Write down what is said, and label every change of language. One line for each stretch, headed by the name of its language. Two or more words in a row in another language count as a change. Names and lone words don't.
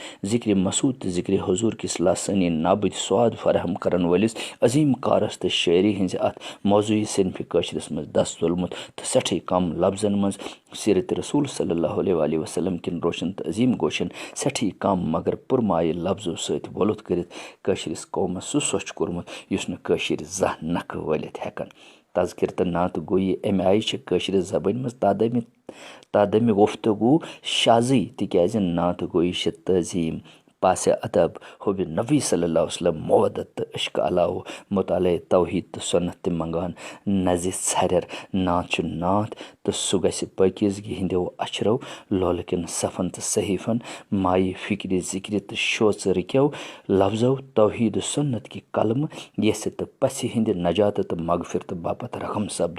Kashmiri: ذِکرِ مسوٗد تہٕ ذِکرِ حضوٗر کِس لاسٲنی نابٕدۍ سواد فراہم کرن وٲلِس عظیٖم کارس تہٕ شٲعری ہِنٛزِ اتھ موضوٗعی صنفہِ کٲشرِس منٛز دس تُلمُت تہٕ سٮ۪ٹھٕے کم لفظن منٛز سیٖرتِ رسوٗل
Arabic: صلی اللہ علیہ وسلم
Kashmiri: کٮ۪ن روشن تہٕ عظیٖم گوشن سٮ۪ٹھٕے کم مگر پُرمایہِ لفظو سۭتۍ وۄلُت کٔرِتھ کٲشرِس قومس سُہ سۄچھ کوٚرمُت یُس نہٕ کٲشِر زانٛہہ نکھٕ وٲلِتھ ہٮ۪کن. تذکِر تہٕ نعتہٕ گویی امہِ آیہِ چھِ کٲشرِ زبٲنۍ منٛز تادمِ گفتگوٗ شازٕے، تِکیازِ نعتہٕ گویی چھِ تٲظیٖم، پاسہِ ادب، حُبِ نبی
Arabic: صلی اللہ علیہ وسلم،
Kashmiri: محبت تہٕ عشقہٕ علاوٕ مطالعے توحیٖد تہٕ سُنت تہِ منٛگان. نزِ ژھرٮ۪ر نعت چھُ نعت تہٕ سُہ گژھِ پٲکیٖزگی ہِنٛدیو اچھرو لولہٕ کٮ۪ن صفن تہٕ صحیٖفن مایہِ فِکرِ ذِکرِ تہٕ شوژٕ رٕکیو لفظو توحیٖد سُنت کہِ کلمہٕ یژھِ تہٕ پژھِ ہِنٛدِ نجاتہٕ تہٕ مغفرتہٕ باپتھ رقم سپدُن.